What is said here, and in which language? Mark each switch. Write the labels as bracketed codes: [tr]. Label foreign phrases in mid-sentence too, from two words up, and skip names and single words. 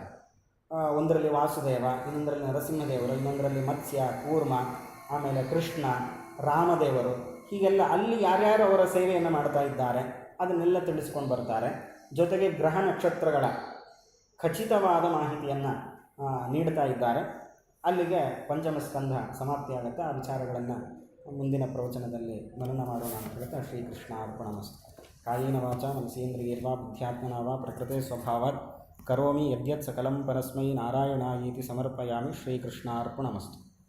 [kn] ಒಂದರಲ್ಲಿ ವಾಸುದೇವ, ಇನ್ನೊಂದರಲ್ಲಿ ನರಸಿಂಹದೇವರು, ಇನ್ನೊಂದರಲ್ಲಿ ಮತ್ಸ್ಯ, ಕೂರ್ಮ, ಆಮೇಲೆ ಕೃಷ್ಣ, ರಾಮದೇವರು, ಹೀಗೆಲ್ಲ ಅಲ್ಲಿ ಯಾರ್ಯಾರು ಅವರ ಸೇವೆಯನ್ನು ಮಾಡ್ತಾ ಇದ್ದಾರೆ ಅದನ್ನೆಲ್ಲ ತಿಳಿಸ್ಕೊಂಡು ಬರ್ತಾರೆ. ಜೊತೆಗೆ ಗ್ರಹ ನಕ್ಷತ್ರಗಳ ಖಚಿತವಾದ ಮಾಹಿತಿಯನ್ನು ನೀಡ್ತಾ ಇದ್ದಾರೆ. ಅಲ್ಲಿಗೆ ಪಂಚಮ ಸ್ಕಂಧ ಸಮಾಪ್ತಿಯಾಗುತ್ತೆ. ಆ ವಿಚಾರಗಳನ್ನು ಮುಂದಿನ ಪ್ರವಚನದಲ್ಲಿ ಮನನ ಮಾಡೋಣ ಅಂತ ಹೇಳ್ತಾ [sa] ಶ್ರೀಕೃಷ್ಣ ಅರ್ಪಣಮಸ್ತು. ಕಾಯೇನ ವಾಚ ಮನಸೇಂದ್ರಿಯರ್ವಾ ಬುದ್ಧ್ಯಾತ್ಮನಾ ವಾ ಪ್ರಕೃತೆ ಸ್ವಭಾವಾತ್ ಕರೋಮಿ ಯದ್ಯತ್ ಸಕಲಂ ಪರಸ್ಮೈ ನಾರಾಯಣಾಯೇತಿ ಸಮರ್ಪಯಾಮಿ. ಶ್ರೀಕೃಷ್ಣ ಅರ್ಪಣಮಸ್ತು.